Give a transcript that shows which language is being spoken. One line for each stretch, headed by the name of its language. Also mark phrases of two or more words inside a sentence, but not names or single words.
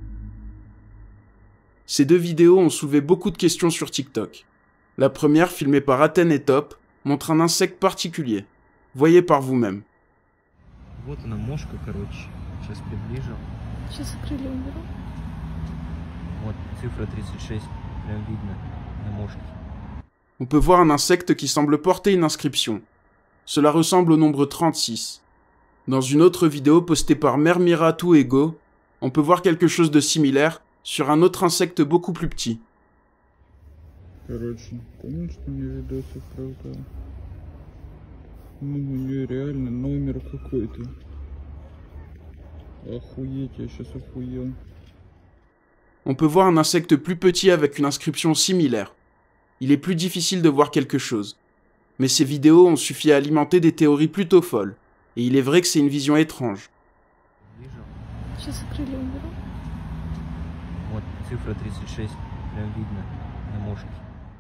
French: Ces deux vidéos ont soulevé beaucoup de questions sur TikTok. La première, filmée par Athènes et Top, montre un insecte particulier. Voyez par vous-même.
Russian: Вот она мошка, короче. Сейчас приближу. Сейчас крылья уберу. Вот цифра 36. Прям видно на мошке.
French: On peut voir un insecte qui semble porter une inscription. Cela ressemble au nombre 36. Dans une autre vidéo postée par Mermiratu Ego, on peut voir quelque chose de similaire sur un autre insecte beaucoup plus petit.
Russian: Короче, конечно, мне видосик правда. Ну, у нее реально номер какой-то. Охуеть, я сейчас охуел.
French: On peut voir un insecte plus petit avec une inscription similaire. Il est plus difficile de voir quelque chose. Mais ces vidéos ont suffi à alimenter des théories plutôt folles. Et il est vrai que c'est une vision étrange.
Russian: Сейчас крылья уберу. Вот цифра 36. Прям видно на мошке.